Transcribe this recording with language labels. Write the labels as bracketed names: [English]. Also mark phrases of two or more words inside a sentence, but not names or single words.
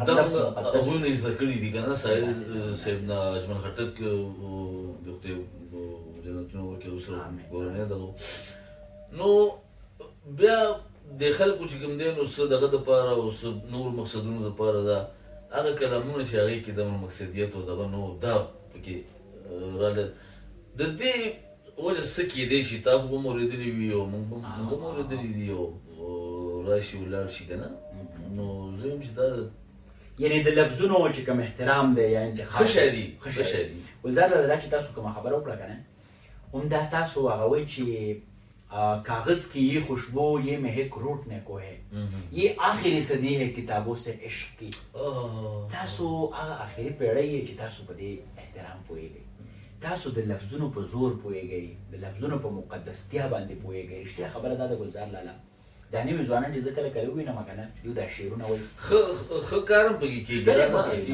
[Pashto] دا موږ هغوی نه زده کړي دي که نه سایل صاحب نه اجمل خټک د خدای جنتونه ورکړي اوسره کورنۍ دغه نو بیا د خلکو چې کوم دی نو څه دغه دپاره او څه نور مقصدونو دپاره دا هغه کلامونه چې هغې کې دغه مقصدیت او دغه نو دا پکې راغله د دې وجه څه کېدی شي تا خو به مو اورېدلي وي او موږ به مو اورېدلي دي او راشي ولاړ شي که نه نو زه یم چې دا یعنې د لفظونو چې کوم احترام دی یا انتخاب ښه شاعري ښه شاعري ګلزار لاله دا چې تاسو کومه خبره وکړه که نه عمدہ تاسو هغه وایي چې [Urdu] کاغذ کی یہ خوشبو یہ مہک روٹنے کو ہے یہ آخری صدی ہے کتابوں سے عشق کی [Pashto] تاسو هغه آخري پیړۍ یې چې تاسو په دې احترام پوهېږئ تاسو د لفظونو په زور پوهېږئ د لفظونو په مقدستیا باندې پوهېږئ رښتیا خبره دا د ګلزار لاله دا نوي ځوانان چې زه کله کله ووینم که نه یو دا شعرونه وایي ښه کار هم پکې کېږي